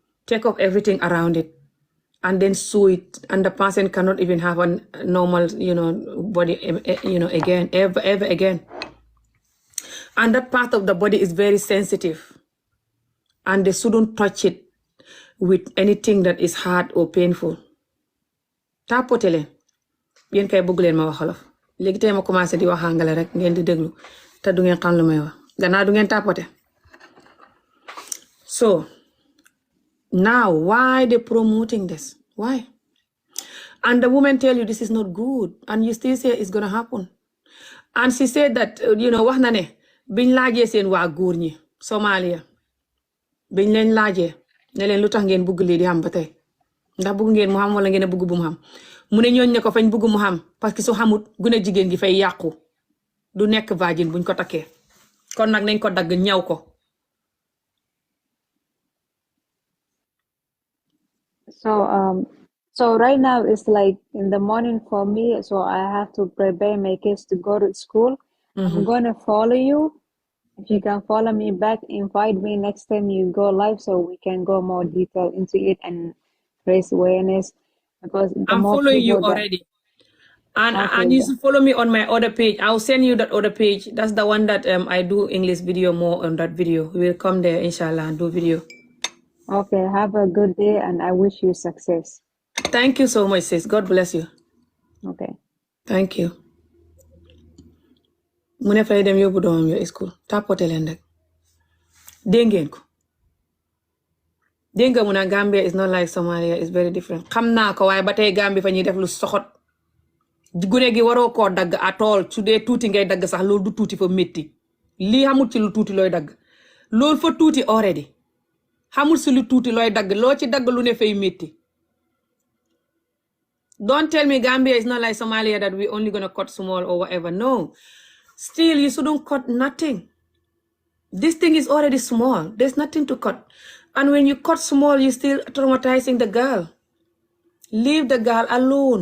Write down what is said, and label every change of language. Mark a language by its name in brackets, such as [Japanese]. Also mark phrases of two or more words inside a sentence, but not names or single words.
[English] Take off everything around it. and then sew it, and the person cannot even have a normal, body, again, ever again. And that part of the body is very sensitive, and they shouldn't touch it with anything that is hard or painful. [Wolof] Tapote leen yéen kay bëgg leen ma wax xolof léegi tey ma commencé di wax àngale rek ngeen di déglu te du ngeen xam lu may wax gannaaw du ngeen tapote. [English] So now why they promoting this? Why? And the woman tell you this is not good, and you still say it's gonna happen. And she said that [Wolof] wax na ne biñ laajee seen waa góor ñi Somalia biñ leen laajee ne leen lu tax ngeen bëgg lii di xam ba tey ndax bëgg ngeen mu xam wala ngeen a bëgg bu mu xam mu ne ñooñ ne ko fañ bëgg mu xam parce que su xamut gune jigéen gi fay yàqu du nekk vagin buñ ko takkee kon nag nañ ko dagg ñaw ko. [English] So right now it's like in the morning for me, so I have to prepare my kids to go to school. I'm gonna follow you. If you can follow me back, invite me next time you go live so we can go more detail into it and raise awareness, because I'm following you already. And you should follow me on my other page. I'll send you that other page. That's the one that I do English video more on that video. We'll come there, inshallah, and do video. Okay, have a good day, and I wish you success. Thank you so much, sis. God bless you. Okay. Thank you. [Wolof] Mu ne fay dem yóbbu doomam yo school tapote leen rek dégg ngeen ko dégg nga mu ne [English] Gambia is not like Somalia, is very different. [Wolof] Xam naa ko waaye ba tey Gambia fa ñuy def lu soxot gune gi waroo koo dagg atool su dee tuuti ngay dagg sax loolu du tuuti fa métti lii xamul ci lu tuuti looy dagg loolu fa tuuti already xamul si lu tuuti looy dagg loo ci dagg lu ne fay métti. [English] Don't tell me Gambia is not like Somalia that we only gonna cut small or whatever. No, still you shouldn't cut nothing. This thing is already small. There's nothing to cut. And when you cut small, you're still traumatizing the girl. Leave the girl alone.